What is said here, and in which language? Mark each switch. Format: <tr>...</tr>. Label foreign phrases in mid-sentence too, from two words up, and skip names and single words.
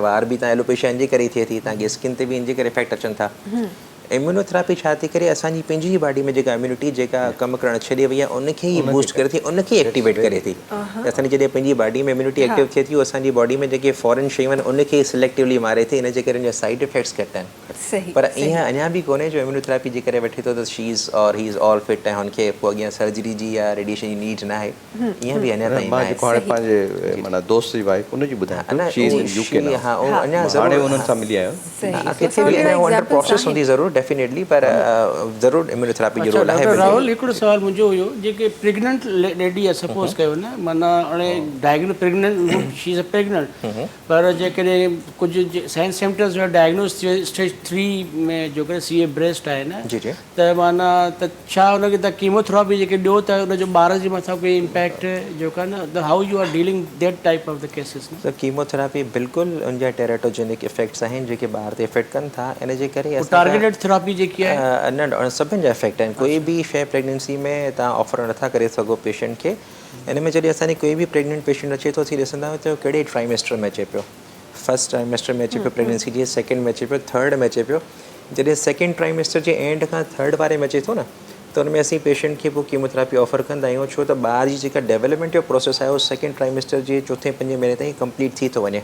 <sd>वार बि तव्हां एलोपेशिया इन जे करे थिए थी तव्हांजी स्किन ते बि इन जे करे इफेक्ट अचनि था इम्यूनोथेरेपी छा थी करे असांजी पंहिंजी बॉडी में जेका इम्यूनिटी जेका कमु करणु छॾे वई आहे उनखे ई बूस्ट करे थी उनखे एक्टिवेट करे थी असांजी जॾहिं पंहिंजी बॉडी में इम्यूनिटी एक्टिव थिए थी उहो असांजी बॉडी में जेके फॉरेन शयूं आहिनि उनखे सिलेक्टिवली मारे थी इन जे करे उनजा</sd> <en>side effects</en> <sd>घटि आहिनि पर ईअं अञा बि कोन्हे जो इम्यूनोथेरेपी जे करे वठे थो त</sd> <en>she is</en> <sd>और</sd> <en>he is all fit</en> <sd>ऐं हुनखे पोइ अॻियां सर्जरी जी या रेडिएशन जी नीड न आहे ईअं बि अञा ताईं हाणे पंहिंजे माना दोस्त जी वाइफ उनजी ॿुधाए हा अञा हाणे उन्हनि सां मिली आहियो किथे बि अञा</sd> <en>under process</en> <sd>हूंदी ज़रूरु डेफिनेटली पर ज़रूरु इम्यूनोथेरेपी जो रोल आहे डॉक्टर राहुल हिकिड़ो सुवाल मुंहिंजो हुयो जेके</sd> <en>pregnant lady</en> <sd>आहे सपोज़ कयो न माना हाणे</sd> <en>pregnant she is a pregnant</en> <sd>पर जेकॾहिं कुझु</sd> <en>sign symptoms</en> <sd>जो डायग्नोस थियो स्टेज 3 में जो करे CA ब्रेस्ट आहे न त माना त छा हुनखे तव्हां कीमोथेरेपी जेके ॾियो त हुनजो ॿार जे मथां कोई इम्पैक्ट जेको आहे न त</sd> <en>how you are dealing that type of the cases</en> <sd>त कीमोथेरेपी बिल्कुलु उनजा</sd> <en>teratogenic effects</en> <sd>आहिनि जेके ॿार ते इफेक्ट कनि था इन जे करे</sd> <en>targeted therapy</en> <sd>जेकी आहे न सभिनि जा इफेक्ट आहिनि कोई बि शइ प्रेगनेंसी में तव्हां ऑफर नथा करे सघो पेशेंट खे इन में जॾहिं असांजी कोई बि</sd> <en>pregnant patient</en> <sd>अचे थो थी ॾिसंदा आहियूं त कहिड़े ट्राइमेस्टर में अचे पियो</sd> <en>first trimester</en> <sd>में अचे पियो प्रेगनेंसी जे सेकेंड में अचे पियो थर्ड में अचे पियो जॾहिं</sd> <en>second trimester</en> <sd>जे एंड खां थर्ड वारे में अचे थो न त उन में असीं पेशेंट खे पोइ</sd> <en>chemotherapy offer</en> <sd>कंदा आहियूं छो त ॿार जी जेका डेवलपमेंट जो प्रोसेस आहे उहो</sd> <en>second trimester</en> <sd>जे चोथे 5 महीने ताईं कंप्लीट थी थो वञे</sd>